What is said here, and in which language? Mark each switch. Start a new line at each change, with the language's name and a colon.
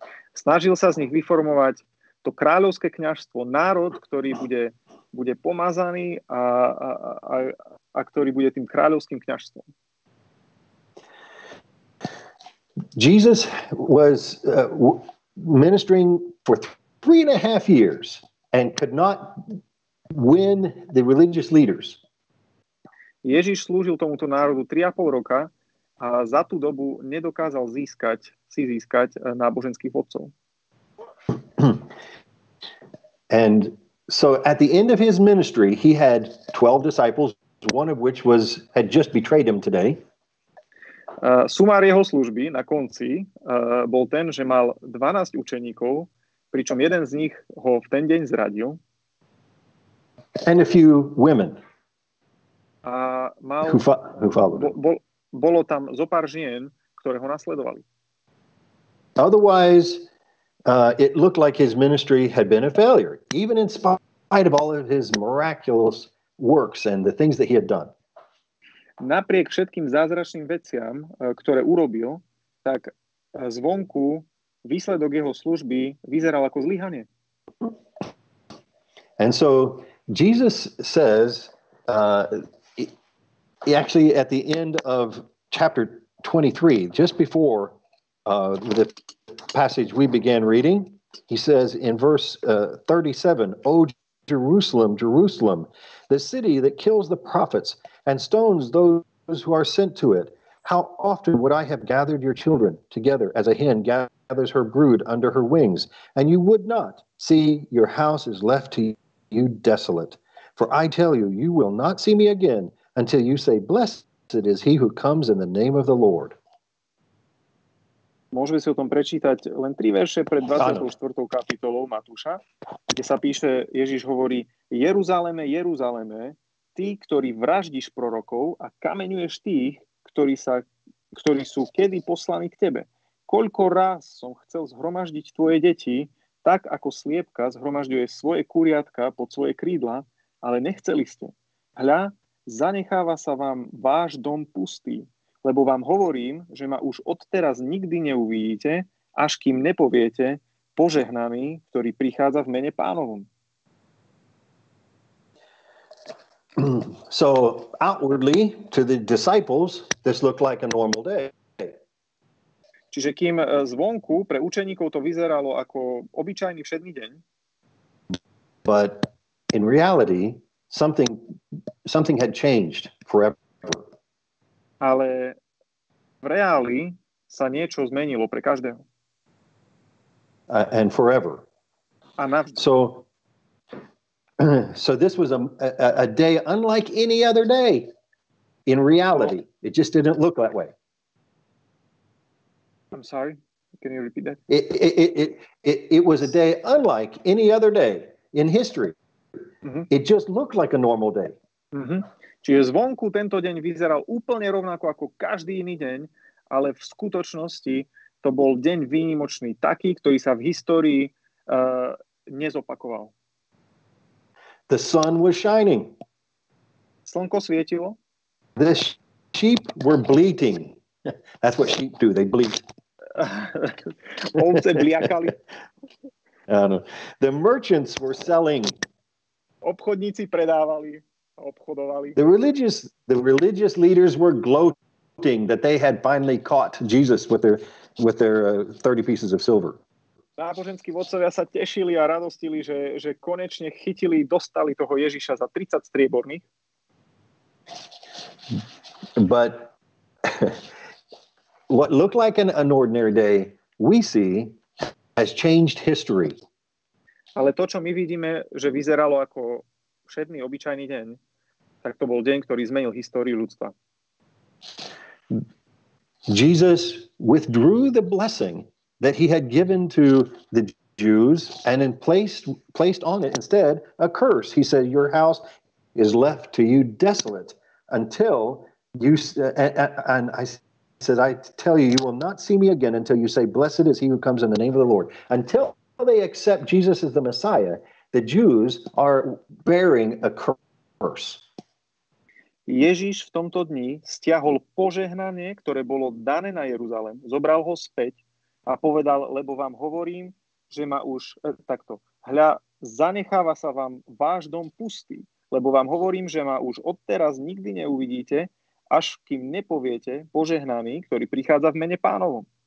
Slovak: Snažil sa z nich vyformovať to kráľovské kňazstvo, národ, ktorý bude pomazaný a ktorý bude tým kráľovským kňazstvom.
English: Jesus was ministering for 3.5 years and could not win the religious leaders.
Slovak: Ježiš slúžil tomuto národu 3,5 roka a za tú dobu nedokázal získať náboženských vodcov.
English: And so at the end of his ministry, he had 12 disciples, one of which had just betrayed him today.
Slovak: Sumár jeho služby na konci bol ten, že mal 12 učeníkov, pričom jeden z nich ho v ten deň zradil.
English: And a few women
Slovak: A mal,
English: who followed him.
Slovak: bolo tam zo pár žien, ktoré ho nasledovali.
English: Otherwise, it looked like his ministry had been a failure, even in spite of all of his miraculous works and the things that he had done.
Slovak: Napriek všetkým zázračným veciam, ktoré urobil, tak zvonku výsledok jeho služby vyzeral ako zlyhanie.
English: And so Jesus says, actually at the end of chapter 23, just before the passage we began reading, he says in verse 37, "O Jerusalem, Jerusalem, the city that kills the prophets and stones those who are sent to it. How often would I have gathered your children together as a hen gathers her brood under her wings, and you would not. See, your house is left to you desolate. For I tell you, you will not see me again until you say, blessed is he who comes in the name of the Lord."
Slovak: Môžeme si o tom prečítať len 3 verše pred 24. kapitolou Matúša, kde sa píše, Ježiš hovorí: Jeruzaleme, Jeruzaleme, ty, ktorý vraždíš prorokov a kameňuješ tých, ktorí sú kedy poslaní k tebe. Koľko raz som chcel zhromaždiť tvoje deti, tak ako sliepka zhromažďuje svoje kuriatka pod svoje krídla, ale nechceli ste. Hľa, zanecháva sa vám váš dom pustý, lebo vám hovorím, že ma už odteraz nikdy neuvidíte, až kým nepoviete, požehnaný, ktorý prichádza v mene Pánovom.
English: So outwardly to the disciples, this looked like a normal day.
Slovak: Čiže kým zvonku pre učeníkov to vyzeralo ako obyčajný všedný deň,
English: but in reality, something had changed forever.
Slovak: ale v reáli sa niečo zmenilo pre každého.
English: And forever.
Slovak: A navždy.
English: So this was a day unlike any other day. In reality, it just didn't look that way. I'm sorry. Can you repeat that? It was a day unlike any other day in history. Mm-hmm. It just looked like a normal day. Mm-hmm.
Slovak: Čiže zvonku tento deň vyzeral úplne rovnako ako každý iný deň, ale v skutočnosti to bol deň výnimočný, taký, ktorý sa v histórii nezopakoval.
English: The sun was shining.
Slovak: Slnko svietilo.
English: The sheep were bleating. That's what sheep do. They bleat.
Slovak: Ovce bliakali.
English: The merchants were selling.
Slovak: Obchodníci predávali, obchodovali.
English: The religious leaders were gloating that they had finally caught Jesus with their 30 pieces of silver.
Slovak: Náboženskí vodcovia sa tešili a radostili, že konečne dostali toho Ježiša za 30 strieborných.
English: But what looked like an ordinary day, we see, has changed history.
Slovak: Ale to, čo my vidíme, že vyzeralo ako všedný obyčajný deň, tak to bol deň, ktorý zmenil históriu ľudstva.
English: Jesus withdrew the blessing that he had given to the Jews and then placed on it instead a curse. He said, your house is left to you desolate until you, and I said, I tell you, you will not see me again until you say, blessed is he who comes in the name of the Lord. Until they accept Jesus as the Messiah, the Jews are bearing a curse.
Slovak: Ježiš v tomto dni stiahol požehnanie, ktoré bolo dané na Jeruzalém, zobral ho späť a povedal, lebo vám hovorím, že ma už takto. Hľa, zanecháva sa vám váš dom pustý, lebo vám hovorím, že ma už odteraz nikdy neuvidíte, až kým nepoviete požehnaný, ktorý prichádza v mene Pánovom.